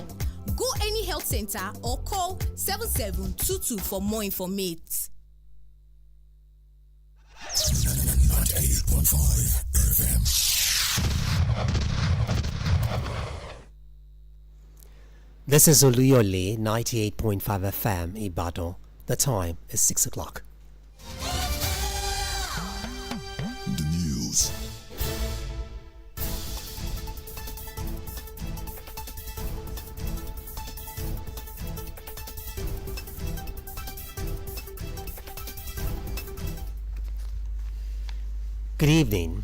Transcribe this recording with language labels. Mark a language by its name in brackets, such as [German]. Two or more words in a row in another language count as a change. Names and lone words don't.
[English] Go any health center or call 7722 for more information. 98.5 FM. This is Oluyole 98.5 FM Ibadan. The time is 6 o'clock. The news. Good evening.